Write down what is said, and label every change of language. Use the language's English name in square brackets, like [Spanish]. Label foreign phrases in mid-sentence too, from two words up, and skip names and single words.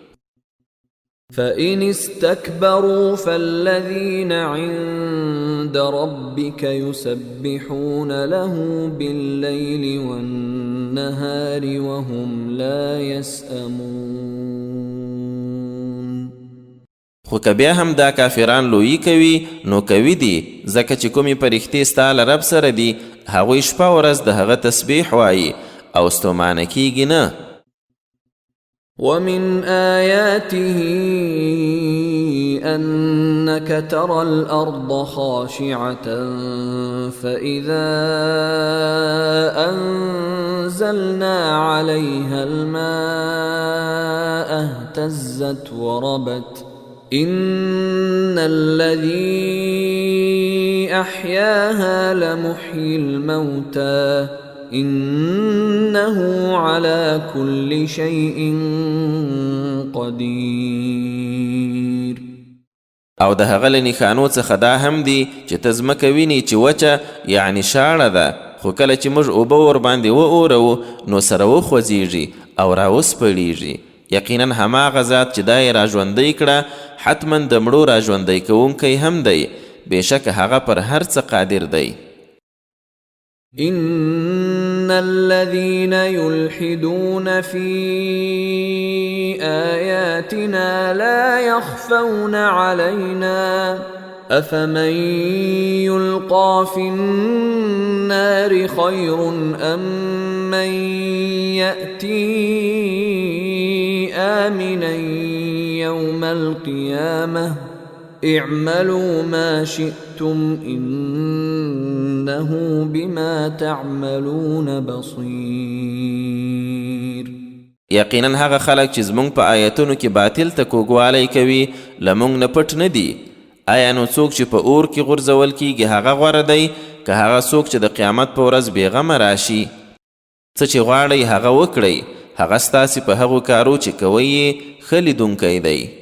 [Arabic] فإن استكبروا فالذين عند ربك يسبحون له بالليل والنهار وهم لا يسأمون. [Pashto] خو که بیا هم دا کافران لویی کوي نو کوي دي ځکه چې کومې پرښتې ستا له رب سره دي هغوی شپه ورځ د هغه تسبیح وایي او ستومانه کیږي نه. [Arabic] ومن آياته أنك ترى الأرض خاشعة فإذا أنزلنا عليها الماء اهتزت وربت إن الذي أحياها لمحيي الموتى إنه على كل شيء قدير. [Pashto] او د هغه له نښانو څخه دا هم دي چې ته ځمکه وینې چې وچه یعنې شاړه ده خو کله چې موږ اوبه ورباندې واورو نو سره وخوځېږي او راوسپړیږي. یقینا هماغه ذات چې دا یې راژوندی کړه حتما د مړو راژوندی کوونکی هم دی. بېشکه هغه پر هر څه قادر دی. [Arabic] إن الذين يلحدون في آياتنا لا يخفون علينا أفمن يلقى في النار خير أم من يأتي آمنا يوم القيامة اعملوا ما شئتم إنه بما تعملون بصير. [Pashto] یقینا هغه خلک چې زمونږ په آیتونو کې باطل ته کوږوالی کوي له مونږ نه پټ نه دي. آیا نو څوک چې په اور کې غورځول کیږي هغه غوره دی که هغه څوک چې د قیامت په ورځ بېغمه راشي؟ څه چې غواړئ هغه وکړئ، هغه ستاسې په هغو کارو چې کوئ یې ښه لیدونکی دی.